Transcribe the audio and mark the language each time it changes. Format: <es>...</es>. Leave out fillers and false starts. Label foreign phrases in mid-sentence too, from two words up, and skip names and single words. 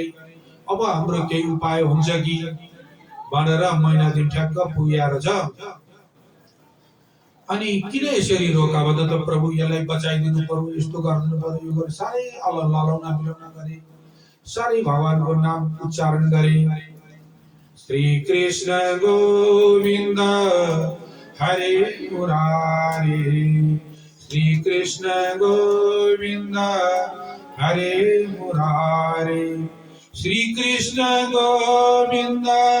<ne>अब हाम्रो केही उपाय हुन्छ कि भनेर महिना दिन ठ्याक्क पुगेर छ। अनि किन यसरी रोका भन्दा त प्रभु यसलाई बचाइदिनु पर्यो, यस्तो गरिदिनु पर्यो, यो गरे। साह्रै ललाउना मिलाउना गरे, साह्रै भगवानको नाम उच्चारण गरे।</ne> <sa>श्री कृष्ण गोविन्द हरे मुरारी, श्री कृष्ण गोविन्द हरे मुरारी, श्री कृष्ण गोविन्द</sa>